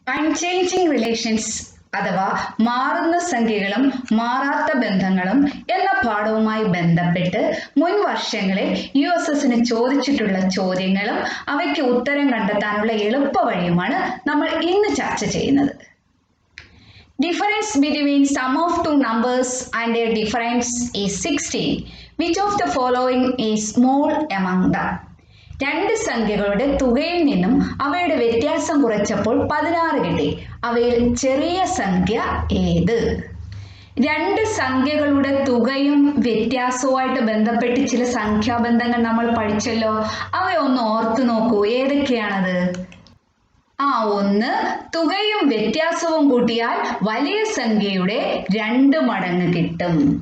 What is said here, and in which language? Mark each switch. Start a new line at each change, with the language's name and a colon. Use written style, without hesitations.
Malayalam: Unchanging relations അഥവാ മാറുന്ന സംഖ്യകളും മാറാത്ത ബന്ധങ്ങളും എന്ന പാഠവുമായി ബന്ധപ്പെട്ട് മുൻ വർഷങ്ങളിൽ USSന് ചോദിച്ചിട്ടുള്ള ചോദ്യങ്ങളും അവയ്ക്ക് ഉത്തരം കണ്ടെത്താനുള്ള എളുപ്പവഴിയുമാണ് നമ്മൾ ഇന്ന് ചർച്ച ചെയ്യുന്നത്.
English: Difference between sum of two numbers and their difference is 16. Which of the following is small among them?
Malayalam: രണ്ട് സംഖ്യകളുടെ തുകയിൽ നിന്നും അവയുടെ വ്യത്യാസം കുറച്ചപ്പോൾ 16 കിട്ടി. അവയിൽ ചെറിയ സംഖ്യ ഏത്? രണ്ട് സംഖ്യകളുടെ തുകയും വ്യത്യാസവുമായിട്ട് ബന്ധപ്പെട്ട് ചില സംഖ്യാബന്ധങ്ങൾ നമ്മൾ പഠിച്ചല്ലോ. അവയൊന്ന് ഓർത്തു നോക്കൂ. ഏതൊക്കെയാണത്? ഒന്ന്, തുകയും വ്യത്യാസവും കൂട്ടിയാൽ വലിയ സംഖ്യയുടെ 2 മടങ്ങ് കിട്ടും.